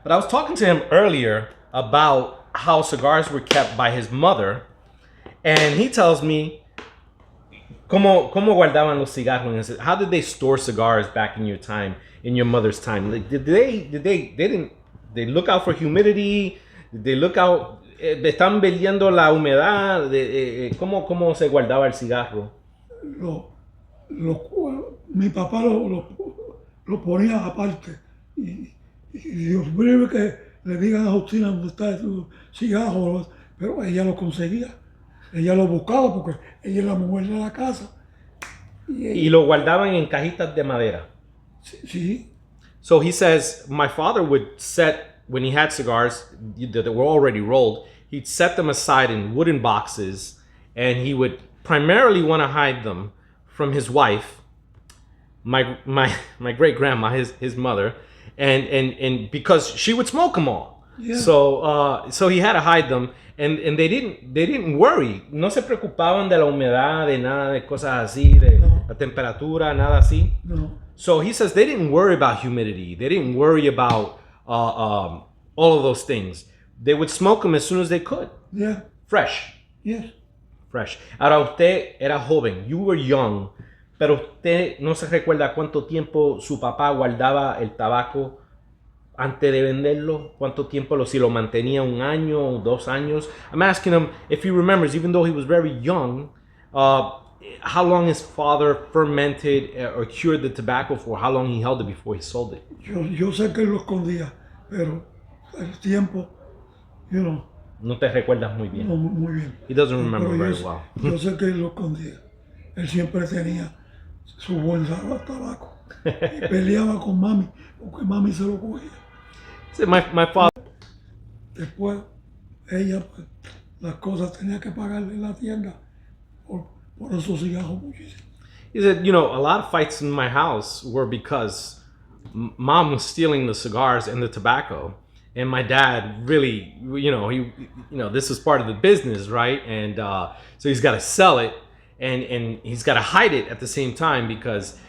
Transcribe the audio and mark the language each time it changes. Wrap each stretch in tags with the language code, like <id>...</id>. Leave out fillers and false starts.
<en>But I was talking to him earlier about how cigars were kept by his mother, and he tells me</en> <es>cómo guardaban los cigarros.</es> <en>How did they store cigars back in your time, in your mother's time? Like, did they look out for humidity? Did they look out?</en> <es>¿Están viendo la humedad? ¿Cómo se guardaba el cigarro? Mi papá lo ponía aparte. Y Dios mío, que le digan a Justina dónde está tu cigarro, pero ella lo conseguía. Ella lo buscaba porque ella es la mujer de la casa. Y lo guardaban en cajitas de madera. Sí.</es> <en>So he says, my father would set, when he had cigars that were already rolled, he'd set them aside in wooden boxes, and he would primarily want to hide them from his wife, my great grandma, his mother, and because she would smoke them all. Yeah. So he had to hide them, and they didn't worry.</en> <es>No se preocupaban de la humedad, de nada, de cosas así, de la temperatura, nada así. No.</es> <en>So he says they didn't worry about humidity. They didn't worry about all of those things. They would smoke them as soon as they could. Yeah. Fresh. Yes. Fresh.</en> <es>Ahora usted era joven.</es> <en>You were young.</en> <es>Pero usted no se recuerda cuánto tiempo su papá guardaba el tabaco antes de venderlo. Cuánto tiempo si lo mantenía, 1 año o 2 años.</es> <en>I'm asking him if he remembers, even though he was very young, how long his father fermented or cured the tobacco for, how long he held it before he sold it.</en> <es>Yo sé que él lo escondía, pero el tiempo,</es> <en>you know.</en> <es>No te recuerdas muy bien. No, muy bien.</es> <en>He doesn't remember</en> <es>Pero</es> <en>very well.</en> <es>Yo sé que él lo escondía. Él siempre tenía su bolsa de tabaco. Y peleaba con mami, porque mami se lo cogía.</es> <en>So my father.</en> <es>Después, ella, pues, las cosas tenía que pagarle en la tienda por esos cigarros muchísimo.</es> <en>He said, you know, a lot of fights in my house were because mom was stealing the cigars and the tobacco, and my dad really, this is part of the business, right? And so he's got to sell it, and he's got to hide it at the same time because.</en>